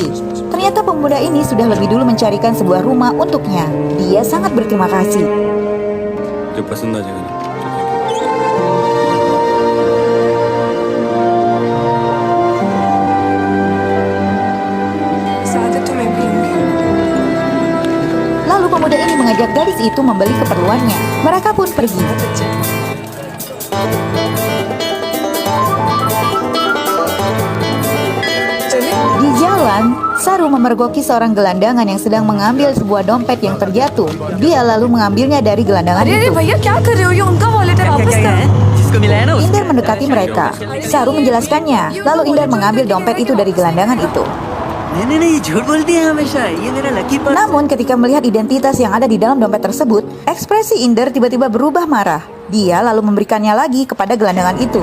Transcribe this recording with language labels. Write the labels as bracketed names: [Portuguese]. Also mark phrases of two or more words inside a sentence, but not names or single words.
[Indonesian] Ternyata pemuda ini sudah lebih dulu mencarikan sebuah rumah untuknya. Dia sangat berterima kasih. [Hindi] जो पसंद आ जाएगा ना। सादत तो मैं भी लूंगी। [Indonesian] Lalu pemuda ini mengajak gadis itu membeli keperluannya. Mereka pun pergi. Di jalan, Saru memergoki seorang gelandangan yang sedang mengambil sebuah dompet yang terjatuh. Dia lalu mengambilnya dari gelandangan itu. [Hindi] भैया क्या कर रहे हो? ये उनका वॉलेट है, वापस करो। [Indonesian] Indar mendekati mereka. Saru menjelaskannya. Lalu Indar mengambil dompet itu dari gelandangan itu. Namun ketika melihat identitas yang ada di dalam dompet tersebut, ekspresi Indar tiba-tiba berubah marah. Dia lalu memberikannya lagi kepada gelandangan itu.